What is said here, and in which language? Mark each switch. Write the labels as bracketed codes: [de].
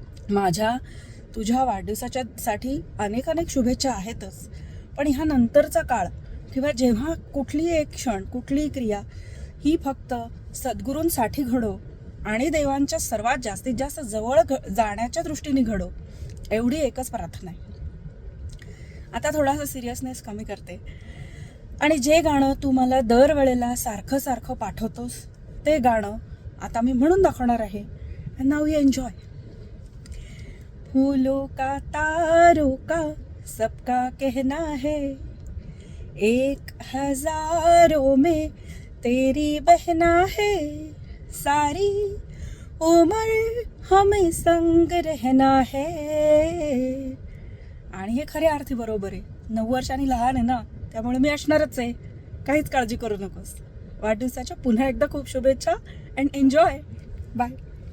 [mr] माझ्या तुझ्या वाढदिवसाच्यासाठी अनेक अनेक शुभेच्छा आहेतच, पण ह्या नंतरचा काळ किंवा जेव्हा कुठलीही एक क्षण, कुठलीही क्रिया ही फक्त सद्गुरूंसाठी घडो आणि देवांच्या सर्वात जास्तीत जास्त जवळ जाण्याच्या दृष्टीने घडो, एवढी एकच प्रार्थना आहे. आता थोडासा सिरियसनेस कमी करते आणि जे गाणं तू मला दरवेळेला सारखं सारखं पाठवतोस ते गाणं आता मी म्हणून दाखवणार आहे. [en] Now you enjoy. [hi] फूलों का तारों का सबका कहना है, 1000 में तेरी बहना है, सारी उम्र हमें संग रहना है. [mr] आणि हे खऱ्या अर्थी बरोबर आहे. 9 वर्षांनी लहान आहे ना, त्यामुळे मी असणारच आहे, काहीच काळजी करू नकोस. वाढदिवसाच्या पुन्हा एकदा खूप शुभेच्छा [en] And enjoy. Bye.